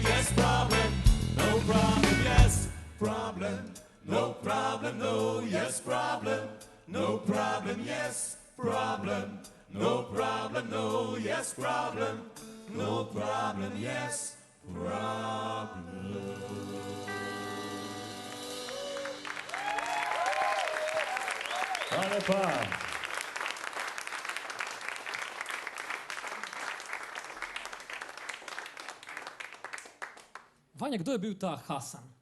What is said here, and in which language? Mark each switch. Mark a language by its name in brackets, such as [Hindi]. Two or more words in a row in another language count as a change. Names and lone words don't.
[English] Yes, problem, no problem, yes, problem, no problem, no. Yes, problem, no problem, yes, problem, no problem, no. Yes, problem, no problem, yes, problem. [Slovenian] Hvala lepa. Vanja, kdo je bil ta Hasan?